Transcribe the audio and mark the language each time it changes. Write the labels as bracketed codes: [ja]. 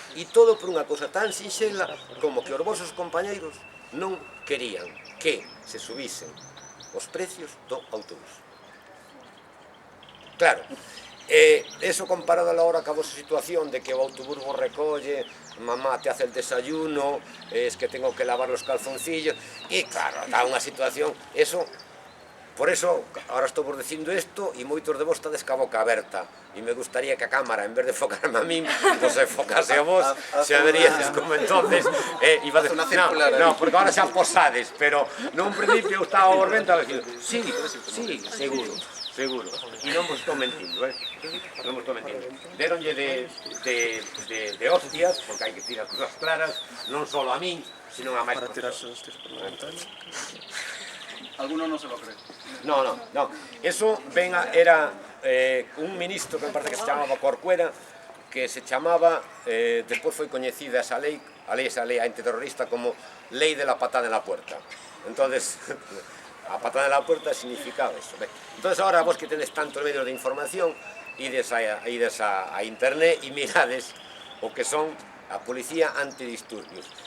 [gl] E todo por unha cousa tan sinxela como que os vosos compañeiros non querían que se subisen os precios do autobús. Claro, eso comparado a la hora que a vosa situación de que o autobús vos recolle, [es] mamá te hace el desayuno, es que tengo que lavar los calzoncillos, [gl] e claro, está unha situación, eso, por eso, ahora estou vos dicindo isto, e moitos de vos estades ca boca aberta, e me gustaría que a cámara, en vez de enfocarme a min, se enfocase a vos, se veríades como entonces, iba a decir, no, porque ahora xa posades, pero nun principio eu estaba vos vendo, sí, seguro. E non vos estou mentindo, non vos estou mentindo. Deronlle de hostias, porque hai que tirar cosas claras, non só a min, sino a máis profesores. [es] Alguno non se lo cree. No. [gl] Eso era un ministro que me parece que se chamaba Corcuera, que se chamaba, despois foi coñecida esa lei antiterrorista como lei [es] de la patada en la puerta. Entonces, a patada en la puerta significaba eso. [gl] Entonces, ahora vos que tedes tantos medios de información, ides a internet e mirades o que son a policía antidisturbios.